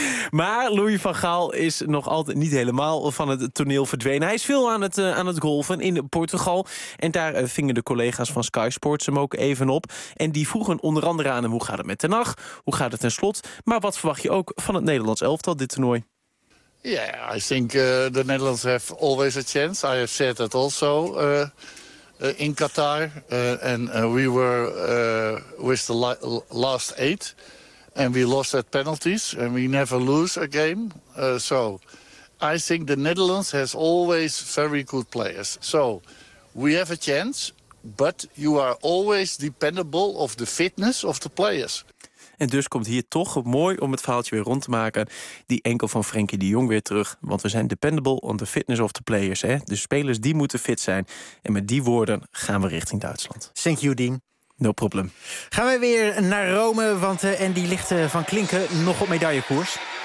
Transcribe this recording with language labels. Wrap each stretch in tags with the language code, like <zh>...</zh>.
<nl>Maar Louis van Gaal is nog altijd niet helemaal van het toneel verdwenen. Hij is veel aan het golven in Portugal. En daar vingen de collega's van Sky Sports hem ook even op. En die vroegen onder andere aan hem, hoe gaat het met Ten Hag? Hoe gaat het ten slot? Maar wat verwacht je ook van het Nederlands elftal, dit toernooi?</nl> <en>Ja, yeah, I think the Netherlands have always a chance. I have said that also in Qatar. And we were with the last eight. And we lost at penalties. And we never lose a game. So I think the Netherlands has always very good players. So we have a chance. But you are always dependable of the fitness of the players.</en> <nl>En dus komt hier toch mooi om het verhaaltje weer rond te maken. Die enkel van Frenkie de Jong weer terug. Want we zijn</nl> <en>dependable on the fitness of the players.</en> <nl>Hè? De spelers die moeten fit zijn. En met die woorden gaan we richting Duitsland.</nl> <en>Thank you, Dean. No problem.</en> <nl>Gaan we weer naar Rome, want Andy ligt van Klinken nog op medaillekoers.</nl>